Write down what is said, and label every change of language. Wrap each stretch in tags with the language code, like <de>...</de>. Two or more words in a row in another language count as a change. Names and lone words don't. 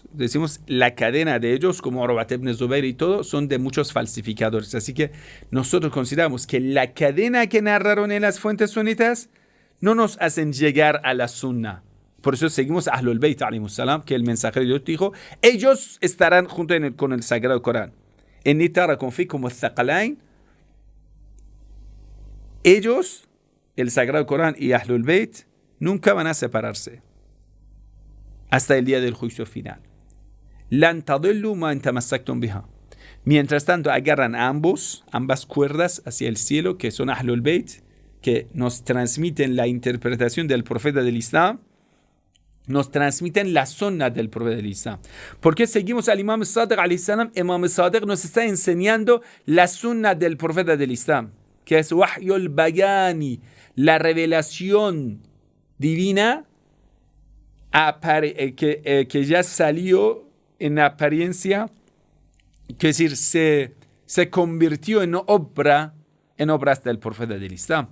<es>Decimos la cadena de ellos, como Urwat ibn Zubayr y todo, son de muchos falsificadores. Así que nosotros consideramos que la cadena que narraron en las fuentes sunitas no nos hacen llegar a la sunna. Por eso seguimos a Ahlul Bayt,</es> <ar>عليهم السلام,</ar> <es>que el mensajero de Dios dijo, ellos estarán junto con el Sagrado Corán.</es> <ar>إني تارك فيكم الثقلين,</ar> <es>ellos, el Sagrado Corán y Ahlul Bayt, nunca van a separarse hasta el día del juicio final.</es> <ar>لن تضلوا ما إن تمسكتم بها.</ar> <es>Mientras tanto, agarran ambas cuerdas hacia el cielo, que son Ahlul Bayt, que nos transmiten la interpretación del profeta del Islam, nos transmiten la sunna del profeta del Islam. ¿Por qué seguimos al Imam Sadiq</es> <ar>عليه السلام?</ar> <es>Imam Sadiq nos está enseñando la sunna del profeta del Islam, que es</es> <ar>وحي البياني,</ar> <es>la revelación divina que ya salió en apariencia, que es decir, se convirtió en obras del profeta del Islam.</es>